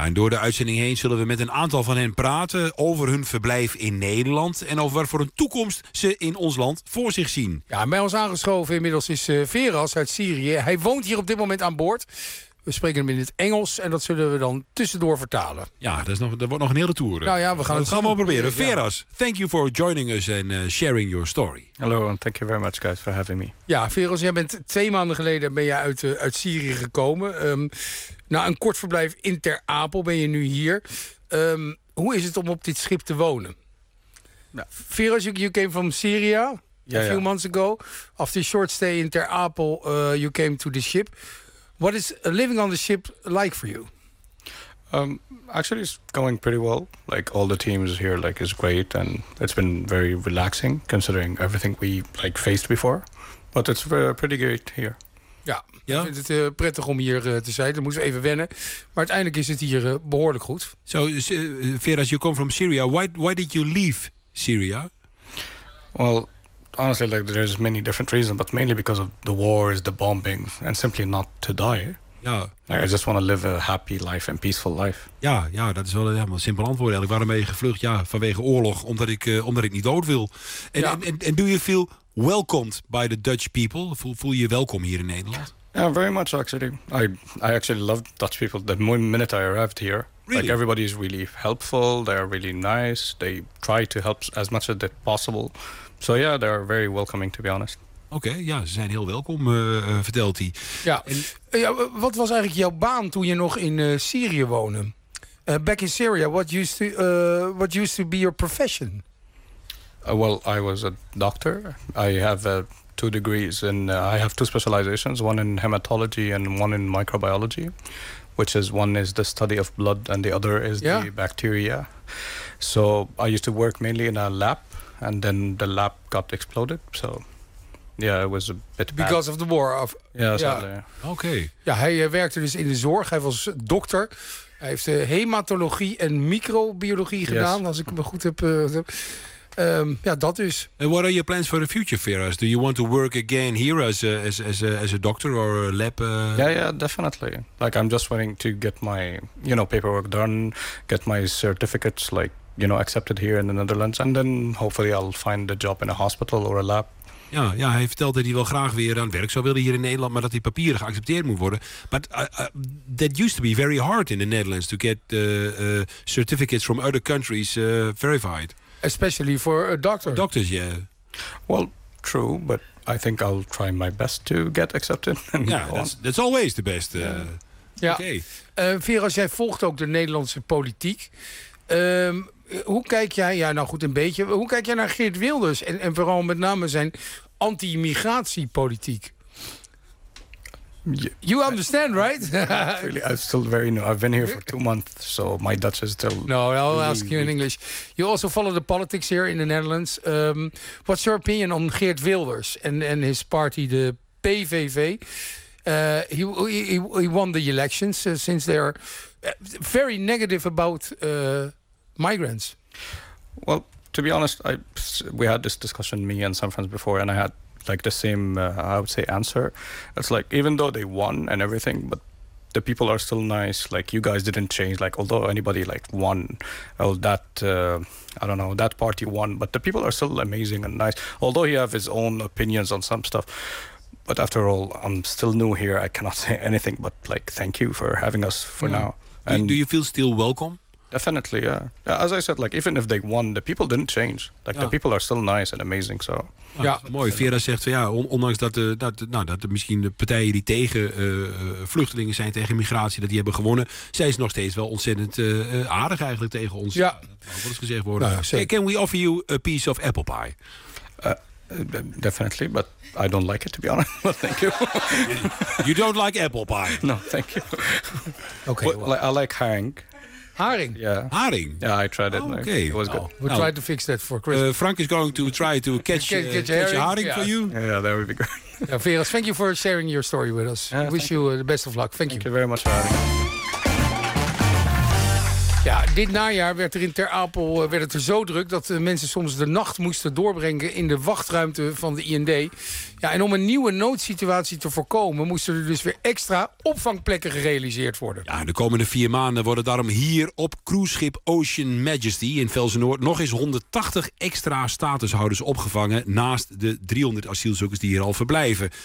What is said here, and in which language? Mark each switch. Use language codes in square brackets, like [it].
[nl] Ja, en door de uitzending heen zullen we met een aantal van hen praten over hun verblijf in Nederland en over wat voor een toekomst ze in ons land voor zich zien. Ja, bij ons aangeschoven inmiddels is Veras uit Syrië. Hij woont hier op dit moment aan boord. We spreken hem in het Engels en dat zullen we dan tussendoor vertalen. Ja, dat wordt nog een hele tour. Nou ja, we gaan het gaan we proberen. Veras, ja. [en] Thank you for joining us and sharing your story. Hello and thank you very much guys for having me. [nl] Ja, Veras, jij bent 2 maanden geleden ben je uit Syrië gekomen. Na een kort verblijf in Ter Apel ben je nu hier. Hoe is het om op dit schip te wonen? Ja. [en] Veras, you came from Syria a few months ago. After a short stay in Ter Apel, you came to the ship. What is living on the ship like for you? Actually, it's going pretty well. Like all the teams here, like is great, and it's been very relaxing considering everything we like faced before. But it's pretty great here. [nl] Ja, ja? Ik vind het prettig om hier te zijn. Dan moeten we even wennen. Maar uiteindelijk is het hier behoorlijk goed. [en] So, Veras, you come from Syria. Why did you leave Syria? Well. Honestly, like there's many different reasons, but mainly because of the wars, the bombings, and simply not to die. [nl] Ja. [en] Like, I just want to live a happy life and peaceful life. [nl] Ja, ja, dat is wel een simpel antwoord. Eigenlijk, waarom ben je gevlucht? Ja, vanwege oorlog, omdat ik niet dood wil. [en] En and do you feel welcomed by the Dutch people? [nl] Voel je welkom hier in Nederland? [en] Yeah, very much actually. I actually love Dutch people. The minute I arrived here, really? Like everybody is really helpful. They're really nice. They try to help as much as possible. So yeah, they're very welcoming, to be honest. [nl] Oké, ja, ze zijn heel welkom, vertelt hij. Ja. En, ja, wat was eigenlijk jouw baan toen je nog in Syrië woonde? [en] Back in Syria, what used to be your profession? Well, I was a doctor. I have I have 2 specializations, one in hematology and one in microbiology, which is one is the study of blood and the other is the bacteria. So I used to work mainly in a lab. And then the lab got exploded. So, yeah, it was a bit because bad. Of the war. Yeah, sadly. Okay. [nl] Ja, hij werkte dus in de zorg. Hij was dokter. Hij heeft hematologie en microbiologie gedaan, als ik me goed heb. Ja, dat dus. [en] And what are your plans for the future, Firas? Do you want to work again here as a doctor or a lab? Yeah, definitely. Like, I'm just wanting to get my, you know, paperwork done, get my certificates, like, you know, accepted here in the Netherlands, and then hopefully I'll find a job in a hospital or a lab. [nl] Ja, ja, hij vertelt dat hij wel graag weer aan het werk zou willen hier in Nederland, maar dat die papieren geaccepteerd moeten worden. [en] But that used to be very hard in the Netherlands to get certificates from other countries verified. Especially for a doctor. Doctors, yeah. Well, true, but I think I'll try my best to get accepted. Yeah, that's always the best. [nl] Ja. Okay. Vera, jij volgt ook de Nederlandse politiek. Hoe kijk jij, ja, nou goed, een beetje. Hoe kijk jij naar Geert Wilders en vooral met name zijn anti-immigratiepolitiek? [en] You understand, right? Really, I'm still very new. I've been here for 2 months, so my Dutch is still. No, I'll really ask you in English. You also follow the politics here in the Netherlands. What's your opinion on Geert Wilders and his party, the PVV? He won the elections since they're very negative about migrants. Well, to be honest, we had this discussion, me and some friends, before, and I had like the same, I would say, answer. It's like, even though they won and everything, but the people are still nice. Like, you guys didn't change. Like, although anybody like won, well, that I don't know, that party won, but the people are still amazing and nice. Although he have his own opinions on some stuff, but after all, I'm still new here. I cannot say anything but like thank you for having us for now. And do you feel still welcome? Definitely, yeah. As I said, like, even if they won, the people didn't change. Like, the people are still nice and amazing, so. [nl] Ja, mooi. Vera zegt, ja, ondanks dat dat misschien de partijen die tegen vluchtelingen zijn, tegen migratie, dat die hebben gewonnen, zij is nog steeds wel ontzettend aardig eigenlijk tegen ons. Ja. Dat moet gezegd worden. [en] Nou, can we offer you a piece of apple pie? Definitely, but I don't like it, to be honest. Well, thank you. You don't like apple pie? No, thank you. Okay, well. I like haring. Haring. Yeah. Haring. Yeah, I tried it. Oh, okay. It was good. We'll try to fix that for Christmas. Frank is going to try to catch haring for you. Yeah, that would be great. Yeah, Veras, thank you for sharing your story with us. Yeah, wish you the best of luck. Thank you very much, Haring. [nl] Ja, dit najaar werd er in Ter Apel zo druk dat de mensen soms de nacht moesten doorbrengen in de wachtruimte van de IND. Ja, en om een nieuwe noodsituatie te voorkomen moesten er dus weer extra opvangplekken gerealiseerd worden. Ja, de komende 4 maanden worden daarom hier op cruiseschip Ocean Majesty in Velsenoord nog eens 180 extra statushouders opgevangen naast de 300 asielzoekers die hier al verblijven.